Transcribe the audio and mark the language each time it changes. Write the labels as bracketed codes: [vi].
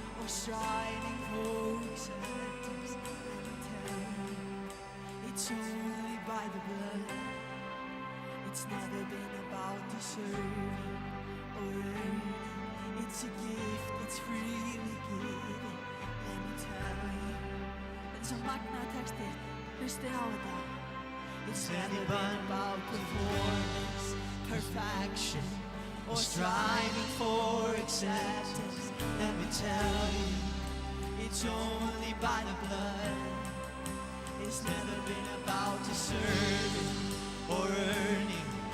[en] striving for acceptance. Let me tell you, it's only by the blood. It's never been about deserving or earning. It's a gift that's freely given. Let me tell you. [is] En svo magnaða texti, hlustið á þetta. [en] It's never been about performance, perfection, or striving for acceptance. Let me tell you, it's only by the blood. It's never been about deserving or earning.